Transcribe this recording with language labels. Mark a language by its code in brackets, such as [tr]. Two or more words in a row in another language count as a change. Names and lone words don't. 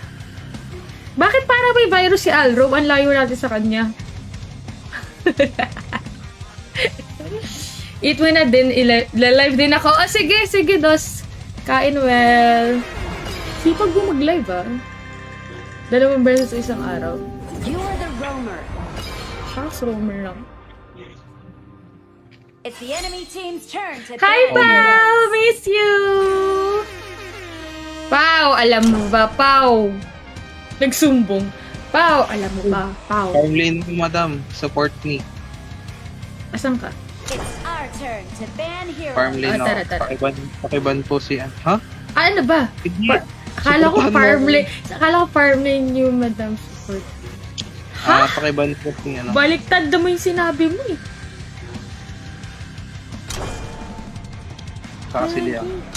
[tl] Bakit para may virus si Alro? Ang layo natin sa kanya. Eat mo na din, live din ako. Ah, sige, Dos. Kain well. Sipag mo mag-live, ah. 2 beses sa isang araw. [en] You are the roamer. [tl] Shucks, roamer lang. [en] It's the enemy team's turn to Hi, ban [tl] Pao! [en] Miss you! [tl] Pao, alam mo ba, Pao? Nagsumbong. Pao, alam mo ba, Pao? [en] Farm lane [tl] mo, madam. [en] Support me. [tl] Asan ka? [en] It's our turn to ban heroes. Farm lane [tl] tara. ako. Pakiban po si... Ha? Ah, ano ba? Sige. Akala ko Supportahan mo [en] farm lane [tl] yung Madam Support. Pakiban po si ano. Baliktad na mo yung sinabi mo eh. Kakasili ako.